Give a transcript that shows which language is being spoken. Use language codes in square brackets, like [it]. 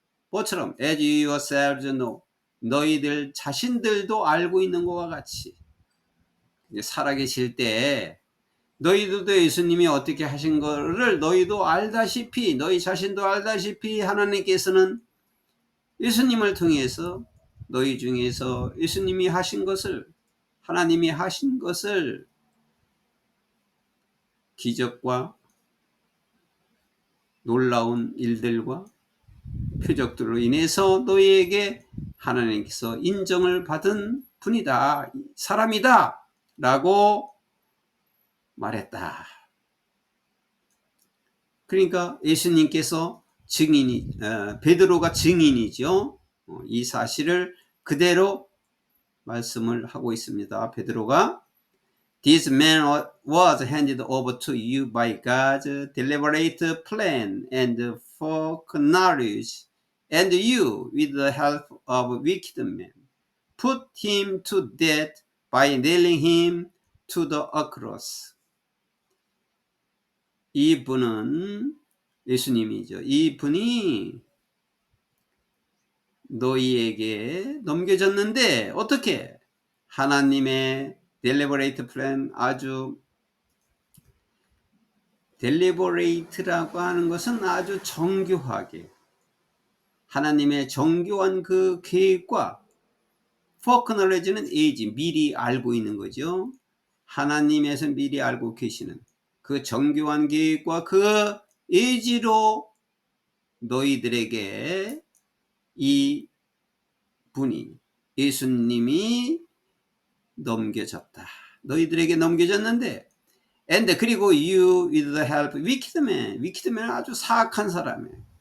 [ko] 뭐처럼 [en] as you yourselves know. [ko] 너희들 자신들도 알고 있는 것과 같이 살아계실 때 너희들도 예수님이 어떻게 하신 것을 너희도 알다시피, 너희 자신도 알다시피 하나님께서는 예수님을 통해서 너희 중에서 예수님이 하신 것을, 하나님이 하신 것을 기적과 놀라운 일들과 표적들로 인해서 너희에게 하나님께서 인정을 받은 분이다, 사람이다 라고 말했다. 그러니까 예수님께서 베드로가 증인이죠. 이 사실을 그대로 말씀을 하고 있습니다. [en] 베드로가 This man was handed over to you by God's deliberate plan and foreknowledge, and you, with the help of wicked men, put him to death by nailing him to the cross. [ko] 이분은 예수님이죠. 이분이 너희에게 넘겨졌는데 어떻게? 하나님의 [en] deliberate plan, [ko] 아주 deliberate라고 하는 것은 아주 정교하게 하나님의 정교한 그 계획과 foreknowledge는 미리 알고 있는 거죠. 하나님에서 미리 알고 계시는 그 정교한 계획과 그 의지로 너희들에게 이 분이 예수님이 넘겨졌다. 너희들에게 넘겨졌는데 [en] and [ko] 그리고 [en] you with the help wicked man. wicked man [ko] 은 아주 사악한 사람이에요.